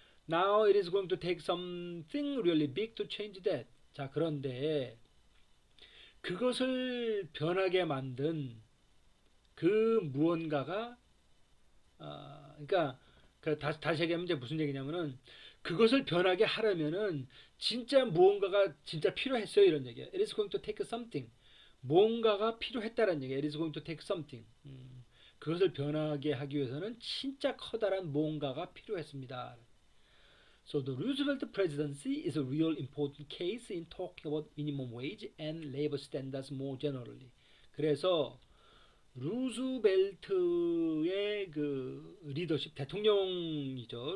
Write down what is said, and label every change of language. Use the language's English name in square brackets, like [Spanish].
[English] Now it is going to take something really big to change that. [Korean] 자, 그런데 그것을 변하게 만든 그 무언가가 그러니까 다시 얘기하면 이제 무슨 얘기냐면은 그것을 변하게 하려면은 진짜 무언가가 진짜 필요했어요 이런 얘기예요. [English] It is going to take something. [Korean] 뭔가가 필요했다는 얘기예요. [English] It is going to take something. [Korean] 그것을 변하게 하기 위해서는 진짜 커다란 뭔가가 필요했습니다. [English] So the Roosevelt presidency is a real important case in talking about minimum wage and labor standards more generally. [Korean] 그래서 루즈벨트의 그 리더십 대통령이죠.